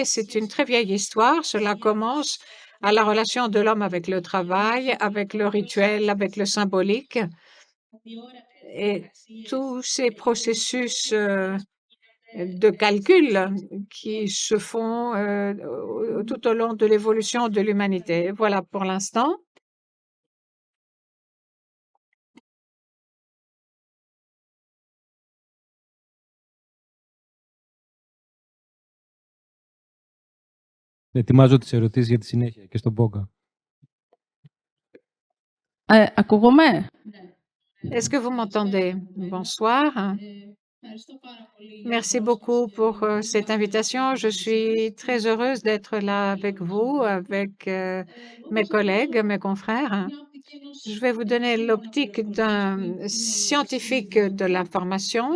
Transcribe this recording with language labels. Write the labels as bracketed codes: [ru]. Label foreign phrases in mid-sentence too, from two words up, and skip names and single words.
[fr] C'est une très vieille histoire. Cela commence à la relation de l'homme avec le travail, avec le rituel, avec le symbolique. Et tous ces processus de calcul qui se font tout au long de l'évolution de l'humanité. Voilà pour l'instant. [el] Ετοιμάζω τις ερωτήσεις για τη συνέχεια και στον Πόγκα. Ακούγομαι? [fr] Est-ce que vous m'entendez? Bonsoir. Merci beaucoup pour cette invitation. Je suis très heureuse d'être là avec vous, avec mes collègues, mes confrères. Je vais vous donner l'optique d'un scientifique de l'information.